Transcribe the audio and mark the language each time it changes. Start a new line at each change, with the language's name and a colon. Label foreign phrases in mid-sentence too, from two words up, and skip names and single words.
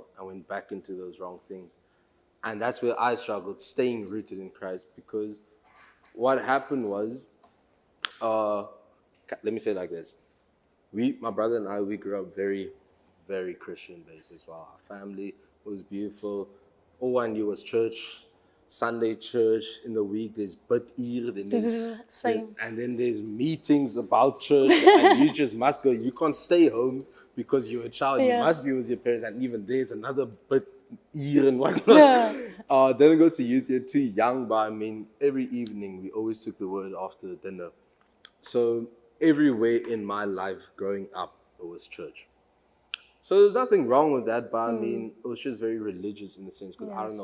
English: I went back into those wrong things. And that's where I struggled, staying rooted in Christ, because what happened was, let me say it like this. My brother and I, we grew up very, very Christian based as well. Our family was beautiful. All I knew was church, Sunday church. In the week, there's bid-uur, Same. and then there's meetings about church, and you just must go. You can't stay home because you're a child. You Yes. must be with your parents, and even there's another bid-uur and whatnot. Didn't go to youth, you're too young, but I mean, every evening we always took the word after dinner. So everywhere in my life growing up, it was church. So there's nothing wrong with that, but I mean, it was just very religious in the sense, because I don't